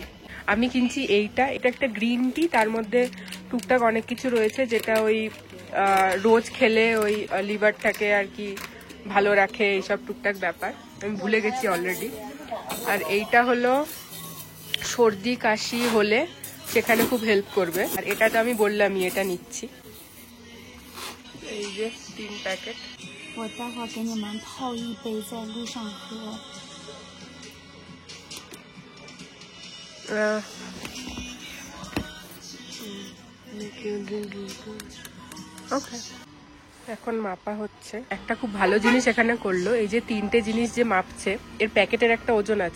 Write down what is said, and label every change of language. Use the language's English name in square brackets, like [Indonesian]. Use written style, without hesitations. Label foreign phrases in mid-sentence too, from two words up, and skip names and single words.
[Bangla] আমি কিনছি এটা একটা [English] green tea, [Bangla] তার মধ্যে টুকটাক অনেক কিছু রয়েছে যেটা ওই রোজ খেলে ওই লিভারটাকে আর কি ভালো রাখে, এইসব টুকটাক ব্যাপার আমি ভুলে গেছি অলরেডি। আর এইটা হলো সর্দি কাশি হলে সেখানে খুব হেল্প করবে, আর এটা তো আমি বললামই এটা নিচ্ছি। এই যে 3 প্যাকেট। [Chinese] 我待会儿给你们泡一杯在路上喝。 [Bangla] ওকে, এখন মাপা হচ্ছে। একটা খুব ভালো জিনিস এখানে করলো, এই যে 3টে জিনিস যে মাপছে এর প্যাকেটের একটা ওজন আছে।